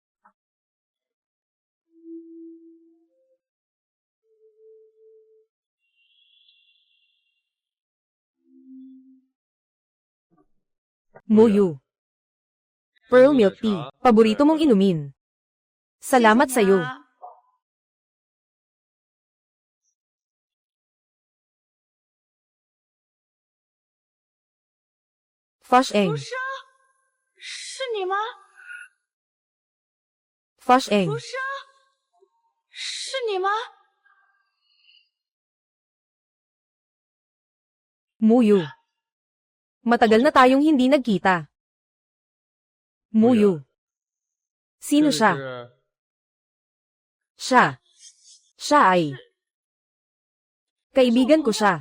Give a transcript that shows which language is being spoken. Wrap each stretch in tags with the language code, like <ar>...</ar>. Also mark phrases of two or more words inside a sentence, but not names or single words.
<tl>Muyu. Pearl milk tea. Paborito mong inumin. Salamat sa'yo. Fusheng.</tl> <zh>是你吗？ Fusheng. 书生，是你吗？</zh> <tl>Muyu. Matagal na tayong hindi nagkita. Muyu. Sino siya? Siya. Siya ay kaibigan ko siya.</tl>